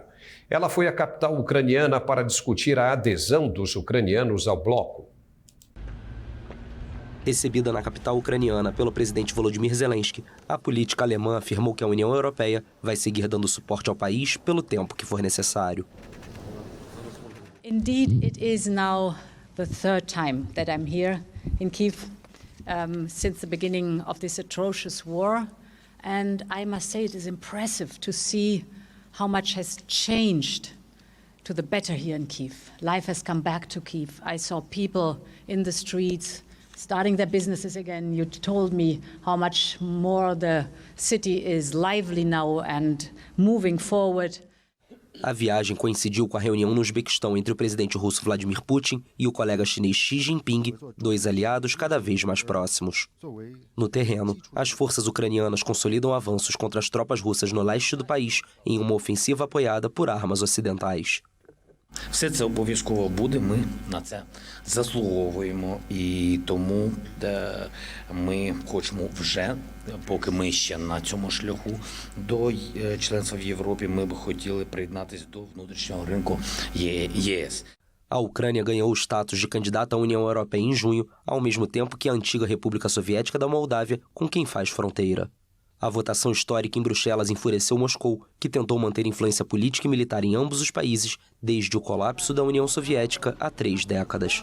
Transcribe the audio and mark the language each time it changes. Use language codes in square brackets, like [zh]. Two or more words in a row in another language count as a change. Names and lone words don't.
[pt] Ela foi à capital ucraniana para discutir a adesão dos ucranianos ao bloco. Recebida na capital ucraniana pelo presidente Volodymyr Zelensky, a política alemã afirmou que a União Europeia vai seguir dando suporte ao país pelo tempo que for necessário. [en] Indeed, it is now the 3rd time that I'm here in Kyiv since the beginning of this atrocious war. And I must say it is impressive to see how much has changed to the better here in Kyiv. Life has come back to Kyiv. I saw people in the streets starting their businesses again. You told me how much more the city is lively now and moving forward. [pt] A viagem coincidiu com a reunião no Uzbequistão entre o presidente russo Vladimir Putin e o colega chinês Xi Jinping, 2 aliados cada vez mais próximos. No terreno, as forças ucranianas consolidam avanços contra as tropas russas no leste do país em uma ofensiva apoiada por armas ocidentais. [uk] Все це обов'язково буде, ми на це заслуговуємо і тому ми хочемо вже, поки ми ще на цьому шляху до членства в Європі, ми б хотіли приєднатися до внутрішнього ринку ЄС. [pt] A Ucrânia ganhou o status de candidata à União Europeia em junho, ao mesmo tempo que a antiga República Soviética da Moldávia, com quem faz fronteira. A votação histórica em Bruxelas enfureceu Moscou, que tentou manter influência política e militar em ambos os países desde o colapso da União Soviética há 3 décadas.